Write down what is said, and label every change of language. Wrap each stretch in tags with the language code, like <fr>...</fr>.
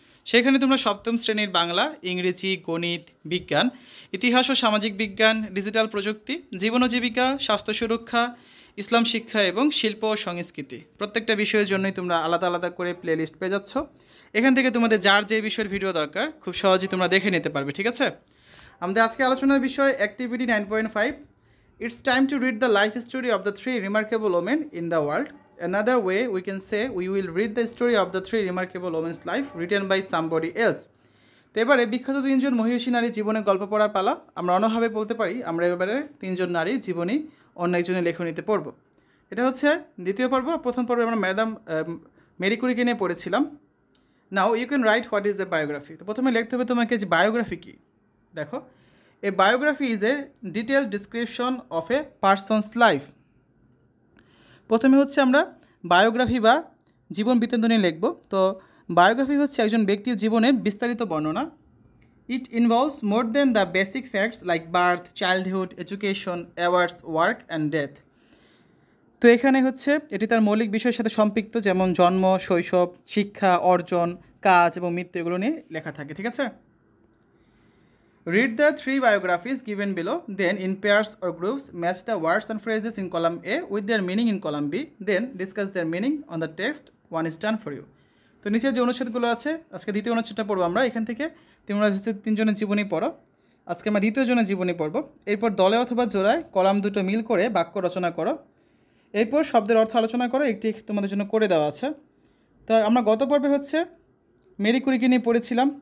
<bn>সেখানে তোমরা সপ্তম শ্রেণীর বাংলা, ইংরেজি, গণিত, বিজ্ঞান, ইতিহাস ও সামাজিক বিজ্ঞান, ডিজিটাল প্রযুক্তি, জীবন ও জীবিকা, স্বাস্থ্য সুরক্ষা, ইসলাম শিক্ষা এবং শিল্প ও সংস্কৃতি প্রত্যেকটা বিষয়ের জন্যই তোমরা আলাদা আলাদা করে প্লেলিস্ট পেয়ে যাচ্ছ। এখান থেকে তোমাদের যার যে বিষয়ের ভিডিও দরকার খুব সহজেই তোমরা দেখে নিতে পারবে, ঠিক আছে? আমাদের আজকে আলোচনার বিষয় activity 9.5।</bn> <en>It's time to read the life story of the three remarkable women in the world. Another way we can say we will read the story of the three remarkable women's life written by somebody else.</en> <bn>তো এবারে বিখ্যাত তিনজন মহিষী নারীর জীবনের গল্প পড়ার পালা। আমরা অন্যভাবে বলতে পারি, আমরা এবারে তিনজন নারীর জীবনী অন্য একজনের লেখনীতে পড়ব। এটা হচ্ছে দ্বিতীয় পর্ব। প্রথম পর্বে আমরা ম্যাডাম মেরি কুরিকে নিয়ে পড়েছিলাম।</bn> <en>Now you can write what is a biography.</en> <bn>তো প্রথমে লিখতে হবে তোমাকে যে বায়োগ্রাফি কী।</bn> <en>দেখো, A biography is a detailed description of a person's life.</en> <bn>প্রথমে হচ্ছে আমরা বায়োগ্রাফি বা জীবন বৃত্তান্ত নিয়ে লিখব। তো বায়োগ্রাফি হচ্ছে একজন ব্যক্তির জীবনের বিস্তারিত বর্ণনা।</bn> <en>It involves more than the basic facts like birth, childhood, education, awards, work and death.</en> <bn>তো এখানে হচ্ছে এটি তার মৌলিক বিষয়ের সাথে সম্পৃক্ত, যেমন জন্ম, শৈশব, শিক্ষা, অর্জন, কাজ এবং মৃত্যু, এগুলো নিয়ে লেখা থাকে, ঠিক আছে?</bn> <en>Read the three biographies given below, then in pairs or groups match the words and phrases in column A with their meaning in column B, then discuss their meaning on the text. One is done for you.</en> <bn>তো নিচে যে অনুচ্ছেদগুলো আছে, আজকে দ্বিতীয় অনুচ্ছেদটা পড়বো আমরা। এখান থেকে তোমরা হচ্ছে তিনজনের জীবনী পড়ো। আজকে আমরা দ্বিতীয় জনের জীবনী পড়ব। এরপর দলে অথবা জোড়ায় কলাম দুটো মিল করে বাক্য রচনা করো। এরপর শব্দের অর্থ আলোচনা করো। একটি তোমাদের জন্য করে দেওয়া আছে। তো আমরা গত পর্বে হচ্ছে মেরি কুরিকে নিয়ে পড়েছিলাম।</bn>